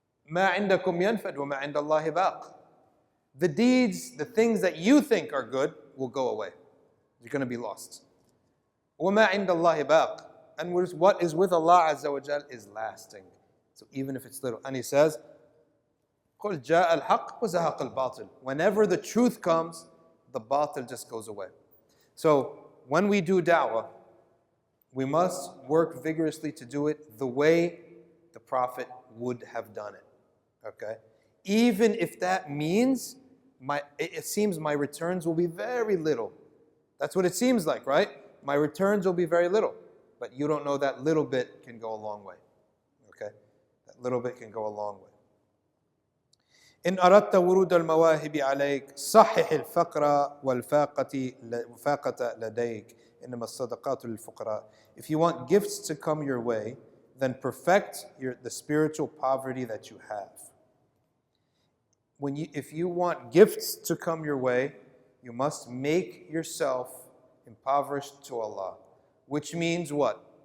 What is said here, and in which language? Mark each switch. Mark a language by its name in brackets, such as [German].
[Arabic] مَا عِنْدَكُمْ يَنْفَدْ وَمَا عِنْدَ اللَّهِ بَاقٍ. [English] The deeds, the things that you think are good will go away. You're going to be lost. [Arabic] وَمَا عِنْدَ اللَّهِ بَاقٍ. [English] And what is with Allah Azza wa Jal is lasting. So even if it's little. And He says, [Arabic] قُلْ جَاءَ الْحَقِّ وَزَهَقَ الْبَاطِلِ. [English] Whenever the truth comes, the batil just goes away. So when we do da'wah, we must work vigorously to do it the way the Prophet would have done it. Okay? Even if that means it seems my returns will be very little. That's what it seems like, right? My returns will be very little. But you don't know that little bit can go a long way. Okay? That little bit can go a long way. [Arabic] إن أردت ورود المواهب عليك صحح الفقر والفاقة لديك إنما الصدقات للفقراء. [English] If you want gifts to come your way, then perfect the spiritual poverty that you have. If you want gifts to come your way, you must make yourself impoverished to Allah. Which means what?